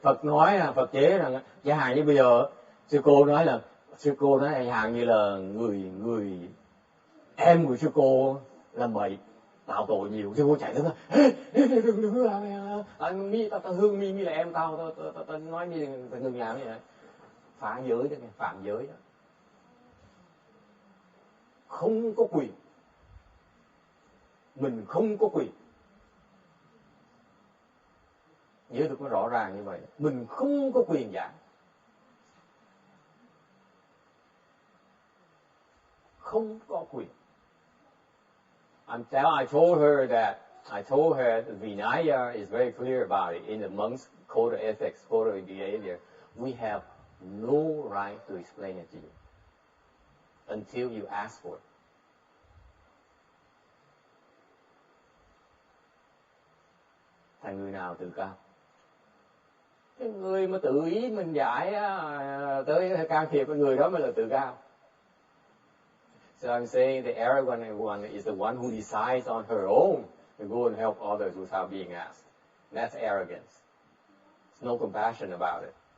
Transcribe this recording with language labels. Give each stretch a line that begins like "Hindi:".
Vietnamese: Phật nói, Phật chế rằng, chẳng hạn như bây giờ sư cô nói là hàng như là người em của sư cô làm bậy tạo tội nhiều, sư cô chạy tới đừng làm mi tao hương mi là em tao nói mi đừng làm như vậy, phạm giới đó, phạm giới đó, không có quyền, mình không có quyền. Nhớ được nó rõ ràng như vậy, mình không có quyền giảng, không có quyền.
English: I told her that Vinaya is very clear about it in the monks' code of ethics, code of behavior. We have no right to explain it to you until you ask for it.
Vietnamese: Thành người nào tự cao? Cái người mà tự ý mình giải tới can thiệp với người đó mới là tự cao.
English: So I'm saying the arrogant one is the one who decides on her own to go and help others without being asked. That's arrogance. There's no compassion about it.